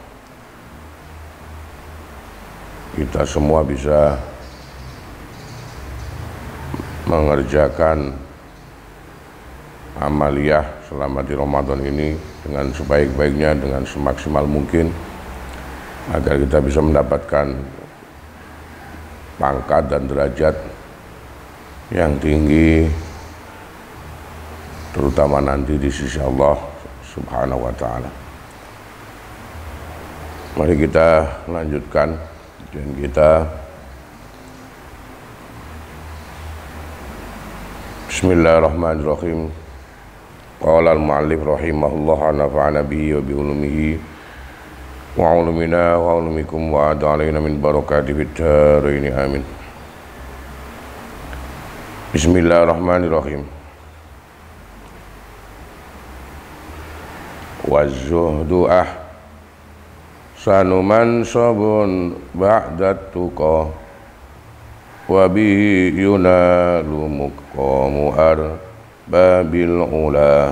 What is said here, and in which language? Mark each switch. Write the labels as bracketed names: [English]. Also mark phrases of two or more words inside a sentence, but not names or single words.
[Indonesian] kita semua bisa mengerjakan amaliyah selama di Ramadan ini dengan sebaik-baiknya, dengan semaksimal mungkin, agar kita bisa mendapatkan pangkat dan derajat yang tinggi, terutama nanti di sisi Allah [Arabic] سبحانه وتعالى. [Indonesian] Mari kita lanjutkan kajian kita. [Arabic] بسم الله الرحمن الرحيم. قال المؤلف رحمه الله ونفعنا به وبعلومه وعلومنا وعلومكم وأعاد علينا من بركاته في الدارين آمين. بسم الله الرحمن الرحيم. والزهد أحسن منصب بعد تقى وبه ينال مقام باب العلا.